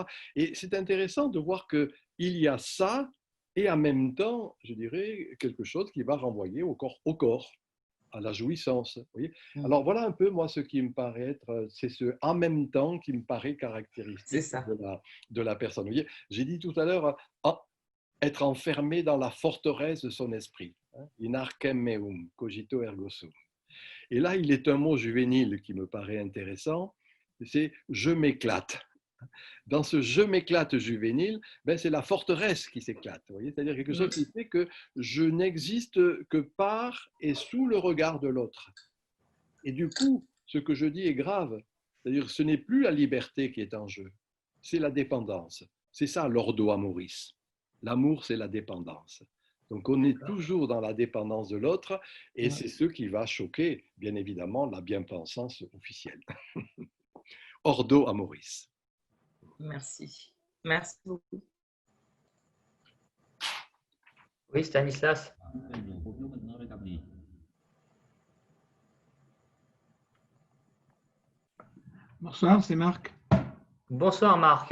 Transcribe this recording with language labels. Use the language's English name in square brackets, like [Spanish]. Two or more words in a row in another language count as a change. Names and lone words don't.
[French] Et c'est intéressant de voir qu'il y a ça, et en même temps, je dirais, quelque chose qui va renvoyer au corps, à la jouissance. Vous voyez. Alors voilà un peu, moi, ce qui me paraît être, c'est ce en même temps qui me paraît caractéristique de la personne. Vous voyez, j'ai dit tout à l'heure, être enfermé dans la forteresse de son esprit. [Latin] In arcem meum, cogito ergo sum. [French] Et là, il est un mot juvénile qui me paraît intéressant, c'est « je m'éclate ». Dans ce « je m'éclate » juvénile, c'est la forteresse qui s'éclate. C'est-à-dire quelque chose qui fait que je n'existe que par et sous le regard de l'autre. Et du coup, ce que je dis est grave. C'est-à-dire que ce n'est plus la liberté qui est en jeu, c'est la dépendance. C'est ça l' [Latin] ordo amoris. [French] L'amour, c'est la dépendance. Donc on est toujours dans la dépendance de l'autre et c'est ce qui va choquer, bien évidemment, la bien-pensance officielle. [Latin] Ordo amoris. [French] Merci. Merci beaucoup. Oui, Stanislas. Bonsoir, c'est Marc. Bonsoir Marc.